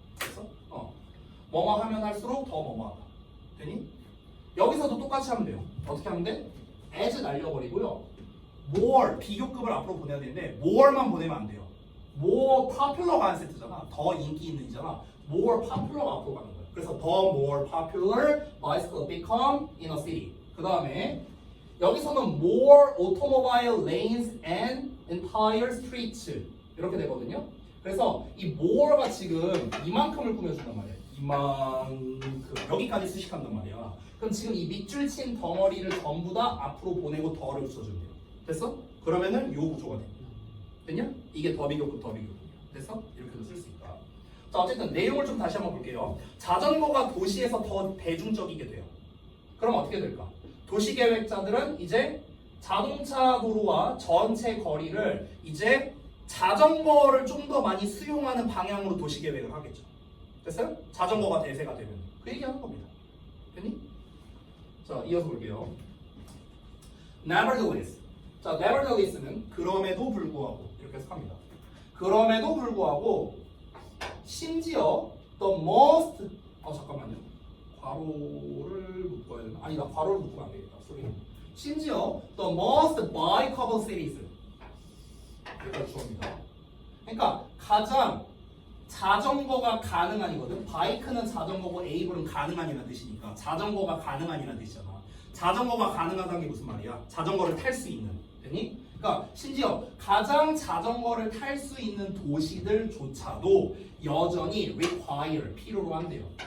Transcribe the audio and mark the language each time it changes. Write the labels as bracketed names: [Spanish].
[Korean] 그래서 뭐뭐 하면 할수록 더 뭐뭐하다. 되니? 여기서도 똑같이 하면 돼요. 어떻게 하면 돼? as 날려버리고요. more 비교급을 앞으로 보내야 되는데 more만 보내면 안 돼요. [English] more popular [Korean] 가 한 세트잖아. 더 인기 있는이잖아. [English] more popular [Korean] 가 앞으로 가는 거예요. 그래서 [English] the more popular bicycle become in a city. [Korean] 그 다음에 여기서는 [English] more automobile lanes and entire streets [Korean] 이렇게 되거든요. 그래서 이 more가 지금 이만큼을 꾸며준단 말이야. 이만큼 여기까지 수식한단 말이야. 그럼 지금 이 밑줄 친 덩어리를 전부 다 앞으로 보내고 더를 붙여주면 돼요. 됐어? 그러면은 요 구조가 됩니다. 됐냐? 이게 더 비교급. 됐어? 이렇게도 쓸 수 있다. 자, 어쨌든 내용을 좀 다시 한번 볼게요. 자전거가 도시에서 더 대중적이게 돼요. 그럼 어떻게 될까? 도시계획자들은 이제 자동차 도로와 전체 거리를 이제 자전거를 좀 더 많이 수용하는 방향으로 도시계획을 하겠죠. 됐어요? 자전거가 대세가 되면 그 얘기하는 겁니다. 됐니? 자, 이어서 볼게요. [English] Nevertheless. [Korean] 자, nevertheless는 그럼에도 불구하고 이렇게 해석합니다. 그럼에도 불구하고 심지어 [English] the most [Korean] 잠깐만요. 괄호를 묶어야 되나? 아니다, 괄호를 묶으면 안 되겠다. 소리. 심지어 [English] the most bikeable cities [Korean] 이렇게 주어입니다. 그러니까 가장 자전거가 가능한이거든. 바이크는 자전거고 에이블은 가능한이라는 뜻이니까 자전거가 가능한이라는 뜻이잖아. 자전거가 가능하다는 게 무슨 말이야? 자전거를 탈 수 있는. 되니? 그러니까 심지어 가장 자전거를 탈 수 있는 도시들조차도 여전히 require 필요로 한대요.